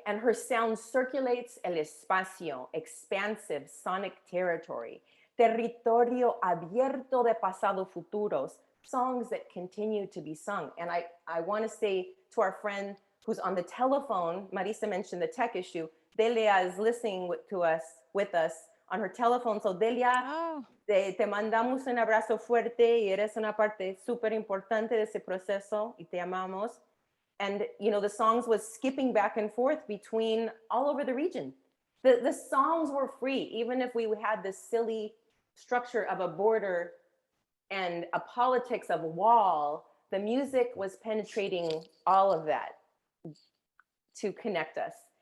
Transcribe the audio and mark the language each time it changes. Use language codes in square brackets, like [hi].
[en] And her sound circulates [es] el espacio, [en] expansive sonic territory, [es] territorio abierto de pasado futuros, [en] songs that continue to be sung. And I want to say to our friend who's on the telephone, Marissa mentioned the tech issue, Delia is listening with us on her telephone. [es] So Delia, te mandamos un abrazo fuerte y eres una parte súper importante de ese proceso y te amamos. [en] And, you know, the songs was skipping back and forth between all over the region. The songs were free, even if we had this silly structure of a border and a politics of a wall, the music was penetrating all of that to connect us.